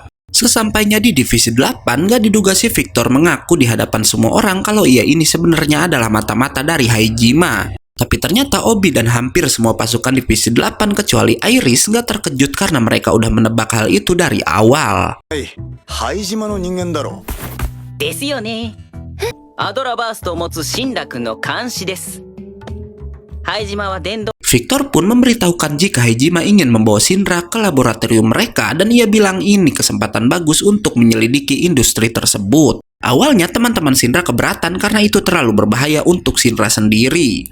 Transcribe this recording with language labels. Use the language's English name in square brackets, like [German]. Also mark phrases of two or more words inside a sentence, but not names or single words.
[Indonesian] Sesampainya di Divisi 8, gak diduga si Victor mengaku di hadapan semua orang kalau ia ini sebenarnya adalah mata-mata dari Haijima. Tapi ternyata Obi dan hampir semua pasukan Divisi 8 kecuali Iris gak terkejut karena mereka udah menebak hal itu dari awal. [Japanese] 灰島の人間だろ. ですよね. Adora Burstを持つシンラ君の監視です。 [Indonesian] Victor pun memberitahukan jika Haijima ingin membawa Shinra ke laboratorium mereka dan ia bilang ini kesempatan bagus untuk menyelidiki industri tersebut. Awalnya teman-teman Shinra keberatan karena itu terlalu berbahaya untuk Shinra sendiri.